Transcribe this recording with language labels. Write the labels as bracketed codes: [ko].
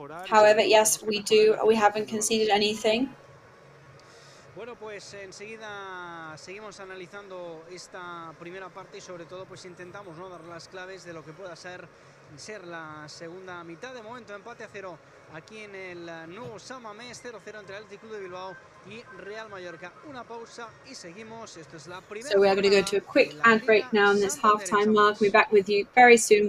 [en] However, yes, we haven't conceded anything. [es] Bueno, pues enseguida seguimos analizando esta primera parte y sobre todo pues intentamos, ¿no?, dar las claves de lo que pueda ser la segunda mitad. De momento empate a 0 aquí en el nuevo San Mamés, 0-0 entre el Athletic Club de Bilbao y Real Mallorca. Una pausa y seguimos. Esto es la primera. [en] So we are going to go to a quick ad break now in this half-time mark. We'll be back with you very soon.